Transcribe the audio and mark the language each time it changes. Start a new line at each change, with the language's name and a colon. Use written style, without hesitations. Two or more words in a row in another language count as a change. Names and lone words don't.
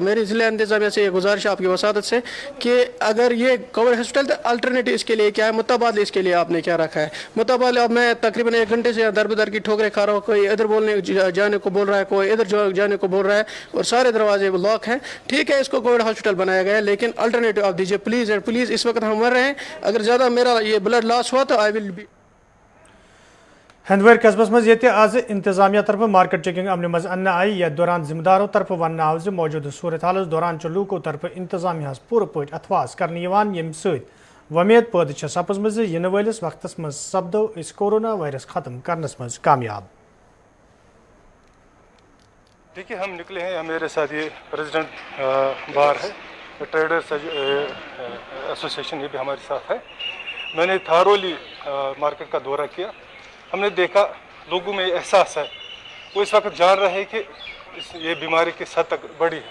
Urdu: میری ضلع انتظامیہ سے یہ گزارش ہے آپ کی وساطت سے کہ اگر یہ کووڈ ہاسپٹل تو الٹرنیٹو اس کے لیے کیا ہے, متبادل اس کے لیے آپ نے کیا رکھا ہے؟ متبادل اب میں تقریباً 1 گھنٹے سے در بدر کی ٹھوکریں کھا رہا ہوں. کوئی ادھر جانے کو بول رہا ہے, کوئی ادھر جانے کو بول رہا ہے, اور سارے دروازے لاک ہیں. ٹھیک ہے, اس کو کووڈ ہاسپٹل بنایا گیا ہے, لیکن الٹرنیٹو آپ دیجیے
English: please and please.
Urdu: اس وقت ہم مر رہے ہیں, اگر زیادہ میرا یہ بلڈ لاس ہوا تو
English: I will be.
Kashmiri: ہندوار قصبس مز یہ آز انتظامیہ طرف
English: market checking
Kashmiri: عمل مز ان آئی. یتھ دوران ذمہ داروں طرف ون آو زِ موجودہ صورت حالس دوران لوکو طرف انتظامیہ پور پٲٹھۍ اتواس کرنے یمہ سۭتۍ وۄمید پٲدٕ چھےٚ سپزمٕژ زِ یِنہٕ وٲلِس وقتس منٛز سپدو أسۍ کورونا وائرس ختم کرنس منٛز کامیاب.
Urdu: دیکھیے, ہم نکلے ہیں, میرے ساتھ یہ
English: president bar
Urdu: ہے,
English: traders association,
Urdu: یہ بھی ہمارے ساتھ ہے. میں نے تھارولی مارکیٹ کا دورہ کیا. ہم نے دیکھا لوگوں میں احساس ہے, وہ اس وقت جان رہے ہیں کہ یہ بیماری کس حد تک بڑی ہے.